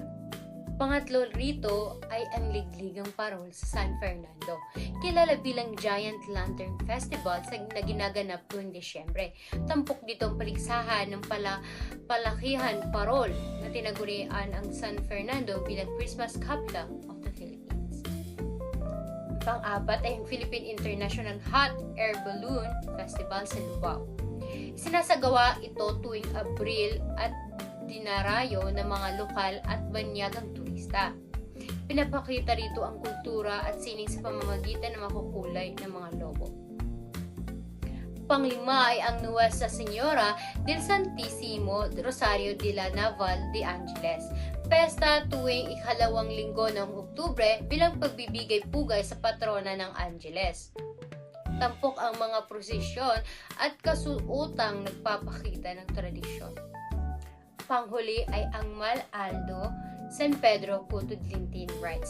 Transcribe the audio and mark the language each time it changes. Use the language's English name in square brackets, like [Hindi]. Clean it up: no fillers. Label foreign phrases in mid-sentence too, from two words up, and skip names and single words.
[Filipino] Pangatlo rito ay ang Ligligang Parol sa San Fernando, kilala bilang Giant Lantern Festival na ginaganap tuwing Disyembre. Tampok dito ang paligsahan ng palakihan parol na tinagurian ang San Fernando bilang [English] Christmas capital of the Philippines. [Filipino] Pang-apat ay ang Philippine International Hot Air Balloon Festival sa Lubao. Sinasagawa ito tuwing Abril at dinarayo ng mga lokal at banyagang turista. Pinapakita rito ang kultura at sining sa pamamagitan ng makukulay ng mga logo. Panglima ay ang Nuestra Señora del Santissimo Rosario de la Naval de Angeles. Pesta tuwing ikalawang linggo ng Oktubre bilang pagbibigay pugay sa patrona ng Angeles. Tampok ang mga prosesyon at kasuotang nagpapakita ng tradisyon. Panghuli ay ang Mal Aldo San Pedro Cotudlintin Rites.